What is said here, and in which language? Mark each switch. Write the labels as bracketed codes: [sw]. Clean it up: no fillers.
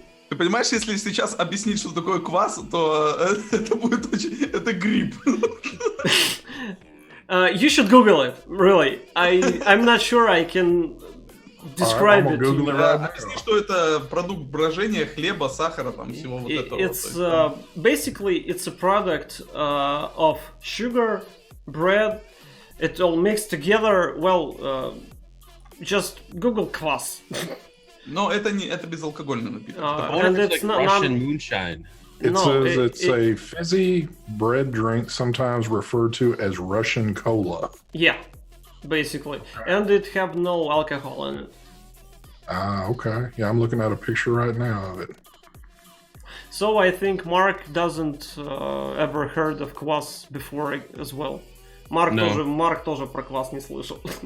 [ru] Ты понимаешь, если сейчас объяснить, что такое квас, то это будет очень... Это гриб. [en] You should Google it, really. I'm not sure I can describe it. [ru] Объясни, что это продукт брожения хлеба, сахара, там всего вот этого. [en] It's basically it's a product of sugar, bread. It all mixed together. Well, just Google kvass. [ru] Но это безалкогольный напиток. [en] And it's like Russian moonshine. It says it's a fizzy bread drink, sometimes referred to as Russian cola. Yeah, basically. And it have no alcohol in it. Okay. Yeah, I'm looking at a picture right now of it. So I think Mark doesn't ever heard of kvass before as well. [ru] Марк тоже про квас не слышал.